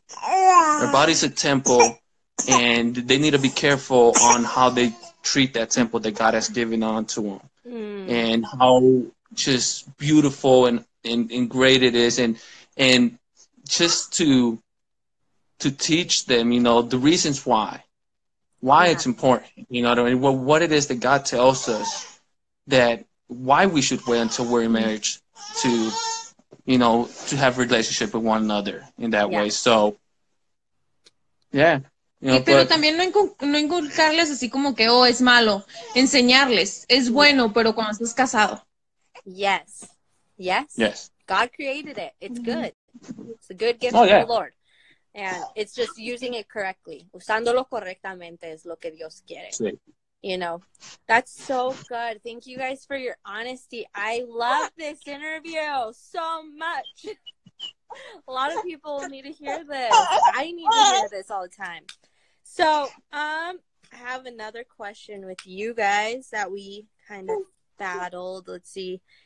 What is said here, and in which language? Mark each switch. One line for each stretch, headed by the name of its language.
English: Their body's a temple, and they need to be careful on how they treat that temple that God has given onto them, and how just beautiful and great it is, and just to teach them, you know, the reasons why it's important, you know what I mean? Well, what it is that God tells us, that why we should wait until we're in marriage to, you know, to have a relationship with one another in that way. So, yeah. You know,
Spanish: pero también no inculcarles así como que, oh, es malo. Enseñarles, es bueno, pero cuando estás casado.
English: Yes. God created it. It's good. It's a good gift from the Lord. And it's just using it correctly.
Spanish: Usándolo correctamente es lo que Dios quiere. Sí.
English: You know, that's so good. Thank you guys for your honesty. I love this interview so much. A lot of people need to hear this. I need to hear this all the time. So, I have another question with you guys that we kind of battled. Let's see.